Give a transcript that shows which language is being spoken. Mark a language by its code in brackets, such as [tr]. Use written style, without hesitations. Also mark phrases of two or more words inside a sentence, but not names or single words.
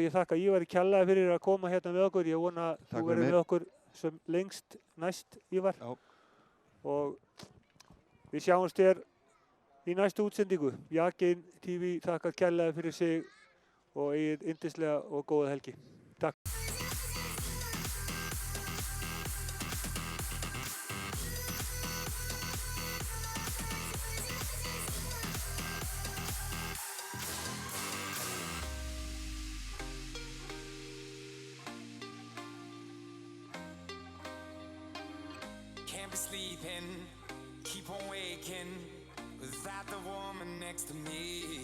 [is] Ég þakka Ívari kjallaði fyrir að koma hérna með okkur. Ég vona að Takk þú fyrir verður mig. með okkur sem lengst næst, Ívar. Já. Og við sjáumst þér í næstu útsendingu. Jakin TV þakkar kjallaði fyrir sig og eigið yndislega og góða helgi. Takk. [en] Can't be sleeping, keep on waking without the woman next to me.